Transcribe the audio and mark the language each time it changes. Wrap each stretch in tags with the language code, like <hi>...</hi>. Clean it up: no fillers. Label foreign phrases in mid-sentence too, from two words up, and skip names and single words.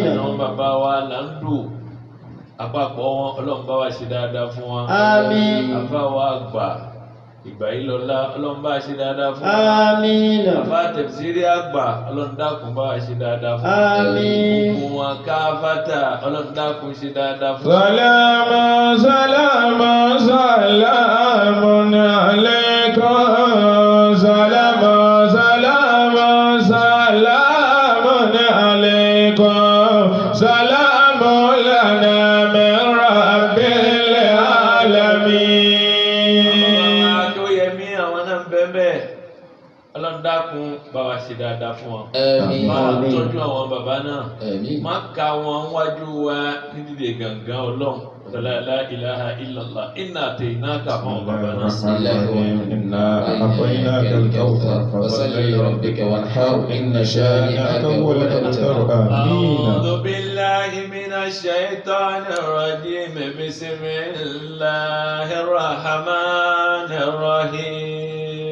<yo>Àwọn bàbá wa là ń lò àpapọ̀ wọn, Ọlọ́run bá wa ṣe dáadáa fún wọn. Àmín. Àfáà wa àgbà ìgbà yìí lọ́la ọlọ́run bá ṣe dáadáa fún wa.</yo> <ar>آمين</ar> <yo>Bàbá tẹ̀sírí àgbà ọlọ́run dákun bá ṣe dáadáa fún wa.</yo> <ar>آمين</ar> <yo>Gbogbo wọn káfátà ọlọ́run dákun ṣe dáadáa fún wa.</yo> <ar>سلاما سلاما سلام عليكم سلاما سلاما سلام عليكم سلام لنا من رب العالمين.</ar> <yo>Bàbá Akínyẹmí àwọn náà ń bẹ bẹ́ẹ̀ ọlọ́run dákun bá wa ṣe dáadáa fún wọn. Àmín. Bá wa Àmín. tọ́jú àwọn bàbá náà. Àmín. Má ka wọn wájú wa ní dídè gangan ọlọ́run.</yo> <ar>لا إله إلا الله إنا أعطيناك</ar> <yo>fún àwọn bàbá náà.</yo> <ar>بسم الله الرحمن الرحيم. إنا أعطيناك الكوثر فصل لربك وانحر إن شانئك هو الأبتر. آمين. أعوذ بالله من الشيطان الرجيم بسم الله الرحمن الرحيم</ar>